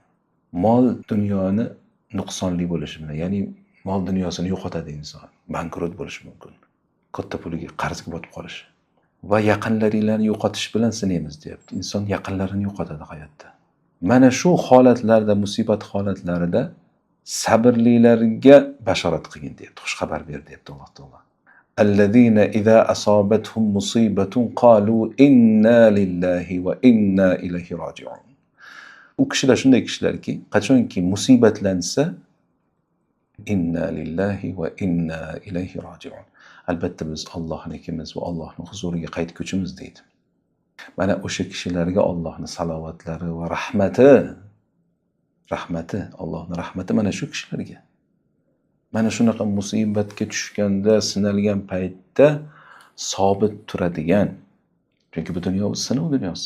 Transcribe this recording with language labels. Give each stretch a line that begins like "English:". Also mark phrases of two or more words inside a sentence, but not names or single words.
Uzbek: Mol dunyoni nuqsonli bo'lishi bilan, ya'ni mol dunyosini yo'qotadi inson, bankrot bo'lishi mumkin. Katta puliga qarzga botib qolishi. Va yaqinlaringlarni yo'qotish bilan sinaymiz deyapti. Inson yaqinlarini yo'qotadi hayotda. Mana shu holatlarda, musibat holatlarida sabrlilarga bashorat qilgin deyapti, xush xabar ber deyapti Alloh taolo.
Arabic: الذين إذا أصابتهم مصيبة قالوا إنا لله وإنا إليه راجعون.
Uzbek: U kishilar shunday kishilarki, qachonki musibatlansa
Arabic: إنا لله وإنا إليه راجعون.
Uzbek: Albatta biz Allohnikimiz va Allohning huzuriga qaytguchimiz deydi. Mana o'sha kishilarga Allohning salovatlari va rahmati, Allohning rahmati mana shu kishilarga. Mana shunaqa musibatga tushganda, sinalgan paytda sobit turadigan, chunki bu dunyo sinov dunyosi.